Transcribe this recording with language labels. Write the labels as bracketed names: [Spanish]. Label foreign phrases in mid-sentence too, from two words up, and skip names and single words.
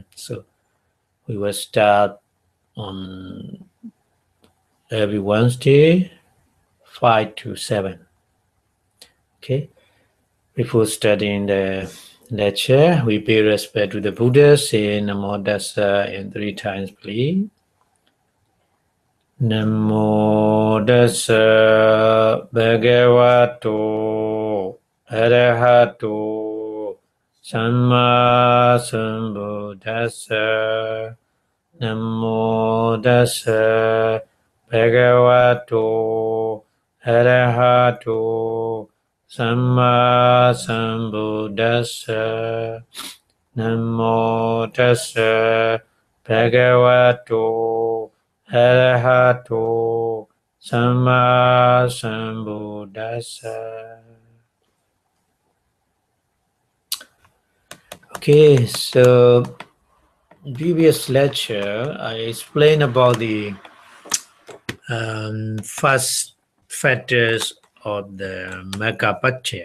[English] So we will start on every Wednesday, 5 to 7. Okay. Before studying the lecture, we pay respect to the Buddha, say [Pali] Namo Tassa [English] and 3 times, please. [Pali] Namo Tassa Bhagavato Arahato Samma Sambuddhassa. Namo Tassa Bhagavato Arahato Samma Sambuddhassa. Namo Tassa Bhagavato Arahato Samma Sambuddhassa. [English] Okay, so previous lecture, I explained about the first factors of the Megapatchaya.